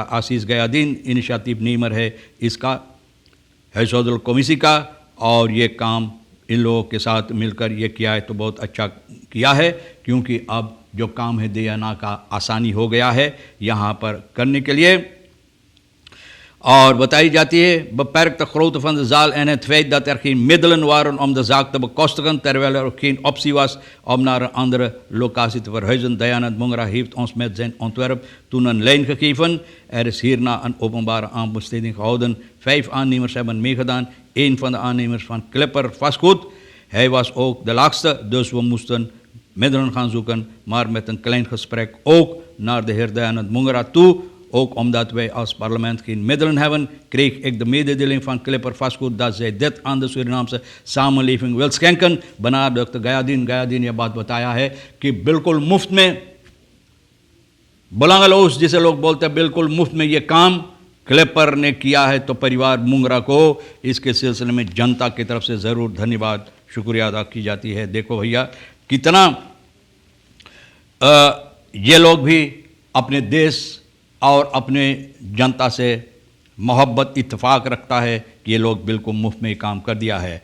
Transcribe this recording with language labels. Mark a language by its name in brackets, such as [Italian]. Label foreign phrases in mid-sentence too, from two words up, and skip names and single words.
[Caribbean Hindustani] आशीष गयादीन इनिशिएटिव नीमर है इसका, हैसोदल कौमिसी का, और ये काम इन लोगों के साथ मिलकर ये किया है तो बहुत अच्छा किया है। क्योंकि अब जो काम है DNA का आसानी हो गया है यहाँ पर करने के लिए। और बताई जाती है [Dutch] beperkte grote van de zaal en het feit dat er geen middelen waren om de zaak te bekostigen, terwijl er ook geen optie was om naar een andere locatie te verhuizen. Dayanand Mungra heeft ons met zijn ontwerp toen een lijn gegeven. Er is hierna een openbare aanbesteding gehouden. 5 aannemers hebben meegedaan. 1 van de aannemers van Clipper Vastgoed. Hij was ook de laagste, dus we moesten middelen gaan zoeken, maar met een klein gesprek ook naar de heer Dayanand Mungra toe. Ook omdat wij als parlement geen middelen hebben, kreeg ik de mededeling van Clipper Vastgoed dat zij dit aan de Surinaamse samenleving wil schenken. [Caribbean Hindustani] Benadrukte Gayadin ये बात बताया है कि बिल्कुल मुफ्त में, बलांगलोस जिसे लोग बोलते हैं, बिल्कुल मुफ्त में ये काम क्लिपर ने किया है। तो परिवार मुंगरा को इसके सिलसिले में जनता की तरफ से ज़रूर धन्यवाद शुक्रिया अदा की जाती है। देखो भैया कितना ये लोग भी अपने देश और अपने जनता से मोहब्बत इत्तेफाक रखता है कि ये लोग बिल्कुल मुफ्त में ही काम कर दिया है।